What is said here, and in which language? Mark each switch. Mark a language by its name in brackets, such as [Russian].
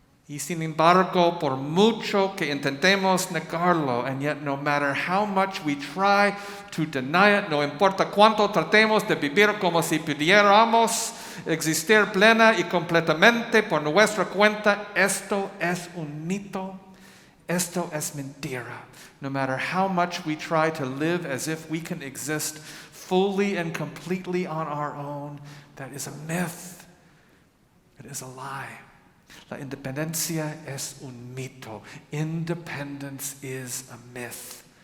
[Spanish] Y sin embargo, por mucho que intentemos negarlo, [English] and yet no matter how much we try to deny it, [Spanish] no importa cuánto tratemos de vivir como si pudiéramos existir plena y completamente por nuestra cuenta, esto es un mito, esto es mentira. [English] No matter how much we try to live as if we can exist fully and completely on our own, that is a myth. It is a lie. [Spanish] La independencia es un mito. [English] Independence is a myth.